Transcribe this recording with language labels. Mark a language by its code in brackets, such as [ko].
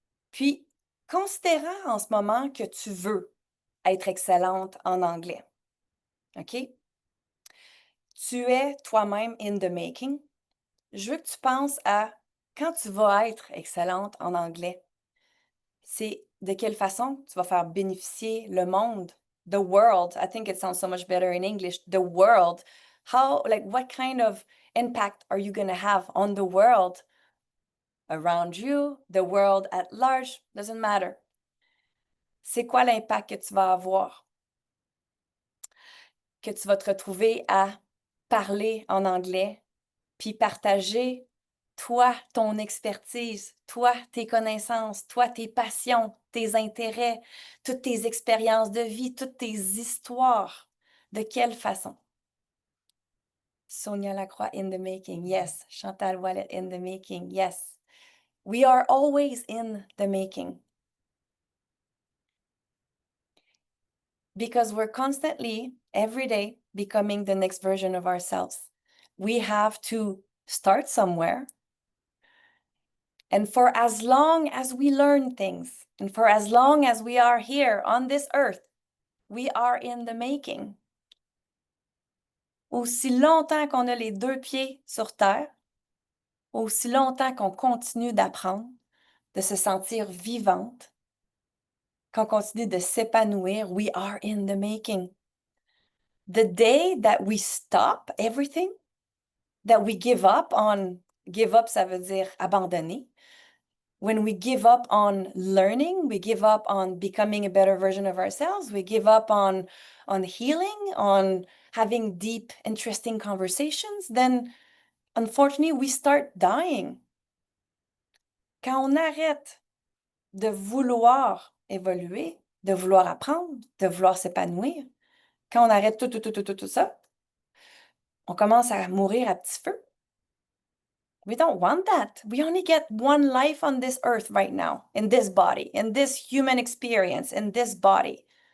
[fr] Puis, considérant en ce moment que tu veux être excellente en anglais, OK? Tu es toi-même [en] in the making. [fr] Je veux que tu penses à quand tu vas être excellente en anglais, c'est de quelle façon tu vas faire bénéficier le monde, [en] the world. I think it sounds so much better in English, the world. How, like, what kind of impact are you going to have on the world around you, the world at large, doesn't matter. [fr] C'est quoi l'impact que tu vas avoir? Que tu vas te retrouver à parler en anglais, puis partager toi, ton expertise, toi, tes connaissances, toi, tes passions, tes intérêts, toutes tes expériences de vie, toutes tes histoires. De quelle façon? [en] Sonia Lacroix in the making, yes. Chantal Wallet in the making, yes. We are always in the making. Because we're constantly, every day, becoming the next version of ourselves. We have to start somewhere. And for as long as we learn things, and for as long as we are here on this earth, we are in the making. [fr] Aussi longtemps qu'on a les 2 pieds sur terre, aussi longtemps qu'on continue d'apprendre, de se sentir vivante, qu'on continue de s'épanouir, [en] we are in the making. The day that we stop everything, that we give up, [fr] ça veut dire abandonner. [en] When we give up on learning, we give up on becoming a better version of ourselves, we give up on healing, on having deep, interesting conversations, then unfortunately, we start dying. [fr] Quand on arrête de vouloir évoluer, de vouloir apprendre, de vouloir s'épanouir, quand on arrête tout ça, on commence à mourir à petit feu. [en] We don't want that. We only get one life on this earth right now, in this body, in this human experience, in this body.